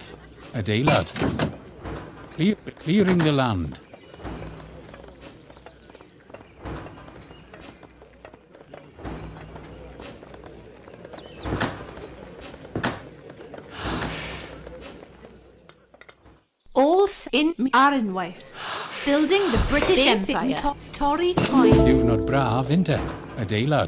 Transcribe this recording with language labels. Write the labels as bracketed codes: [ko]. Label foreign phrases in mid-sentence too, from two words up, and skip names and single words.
[cy] Adeilad. [en] Clearing the land. All in [cy] ar unwaith. [en] Building the British Empire. [cy] Torri coed. Diwrnod braf, inte? Adeilad.